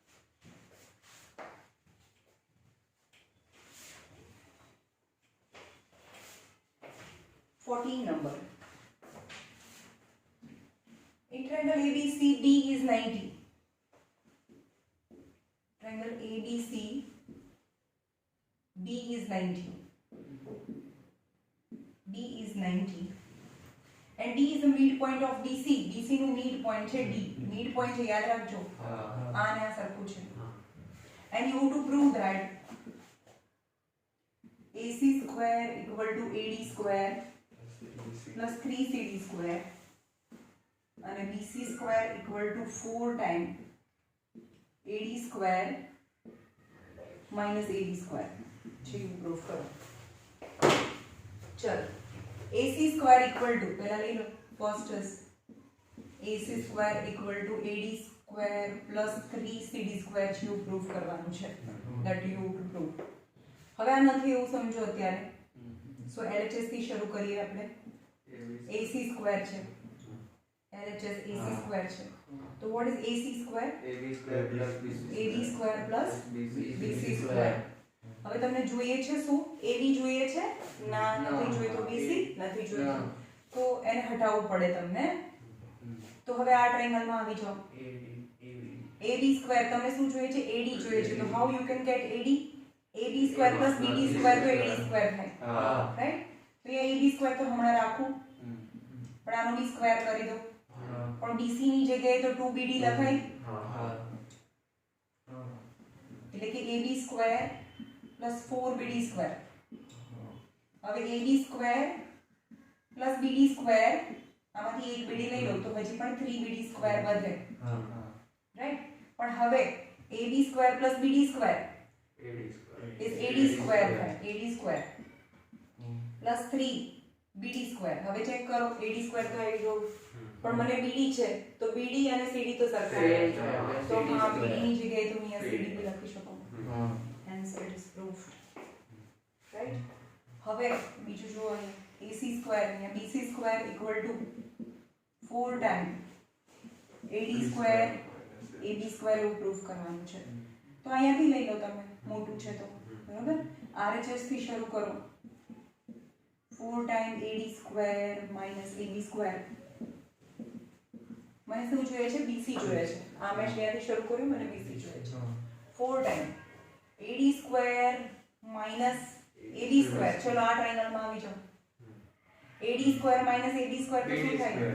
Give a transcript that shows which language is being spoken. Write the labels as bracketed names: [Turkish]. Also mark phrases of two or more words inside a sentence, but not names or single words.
[English] 14 number in triangle ABCD is 90 triangle ABC B is 90 B is 90 and D is the midpoint of BC BC [Gujarati] નું midpoint છે D midpoint છે યાદ રાખજો આ ને આ સરખું છે [English] and you have to prove that AC square equal to AD square plus 3CD square and BC square equal to 4 times AD square minus AD square છે you prove કરો [Gujarati] ચલો [English] AC square equal to [Gujarati] પહેલા લઈ લો [English] first is AC square equal to AD square plus 3CD square [Gujarati] છે એવું prove કરવાનું છે [English] that you have to prove [Gujarati] હવે આ નથી એવું સમજો અત્યારે સો LHS થી શરૂ કરીએ આપણે [English] AC square [Gujarati] છે [English] LHS AC square [Gujarati] છે તો [English] what is AC square AB square plus BC AD square plus BC square [Gujarati] હવે તમને જોઈએ છે શું AB જોઈએ છે ના નથી જોઈતો BC નથી જોઈતો તો એને હટાવવું પડે તમને તો હવે આ ટ્રાયેંગલમાં આવી જાઓ [English] AB square [Gujarati] તમને શું જોઈએ છે AD જોઈએ છે તો [English] how you can get AD AB square plus BD square [Gujarati] તો [English] AD square [Gujarati] થાય રાઈટ તો એ [English] AB square [Gujarati] તો હમણાં રાખું પણ આનો [English] B square [Gujarati] કરી દો પણ BC ની જગ્યાએ તો 2BD લખાય એટલે કે [English] AB square plus 4BD square [Gujarati] હવે [English] AB square plus BD square [Gujarati] આમાંથી એક BD લઈ લો તો હજી પણ [English] 3BD square [Gujarati] વધે રાઈટ પણ હવે [English] AB square plus BD square is AD [Gujarati] square થાય [English] AD square plus 3BD square [Gujarati] હવે ચેક કરો [English] AD square [Gujarati] તો આવી ગયો પણ મને BD છે તો BD અને CD તો સરખા તો હા BD ની જગ્યાએ તો અહીંયા CD બી લખી શકો [English] hence it is proved right [Gujarati] હવે બીજું જો અહીંયા [English] AC square [Gujarati] અહીંયા [English] BC square equal to 4 times AD square AB square [Gujarati] એવું પ્રૂફ કરવાનું છે તો અહીંયાથી લઈ લો તમે મોટું છે તો બરાબર RHS થી શરૂ કરો [English] 4 times AD square minus AB square [Gujarati] મને શું જોઈએ છે BC જોઈએ છે આ મેં ત્યાંથી શરૂ કર્યું મને BC જોઈએ છે [English] 4 times AD square minus AB square. [Gujarati] ચલો આ ટ્રાયેંગલમાં આવી જાઓ. [English] AD square minus AB square [Gujarati] તો શું થાય?